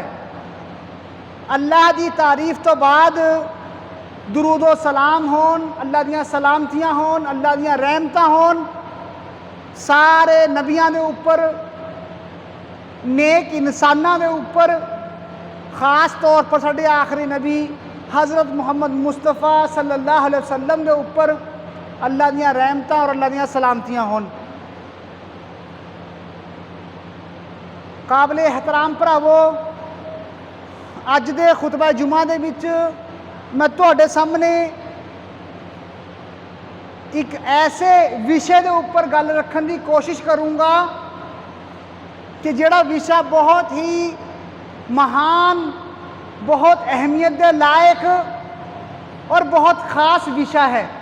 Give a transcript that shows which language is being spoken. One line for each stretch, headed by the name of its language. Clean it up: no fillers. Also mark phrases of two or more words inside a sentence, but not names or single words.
Punjabi: اللہ دی تعریف تو بعد درود و سلام ہون، اللہ دیاں سلامتیاں ہون، اللہ دیاں رحمتاں ہون سارے نبیاں دے اتے، نیک انساناں دے اتے، خاص طور تے ساڈے آخری نبی حضرت محمد مصطفیٰ صلی اللہ علیہ وسلم دے اتے اللہ دیاں رحمتاں اور اللہ دیاں سلامتیاں ہون. قابل احترام بھراوو، اج دے خطبہ جمعہ دے وچ میں تہاڈے سامنے ایک ایسے وشے کے اتے گل رکھنے کی کوشش کروں گا کہ جیہڑا وشا بہت ہی مہان، بہت اہمیت کے لائق اور بہت خاص وشا ہے.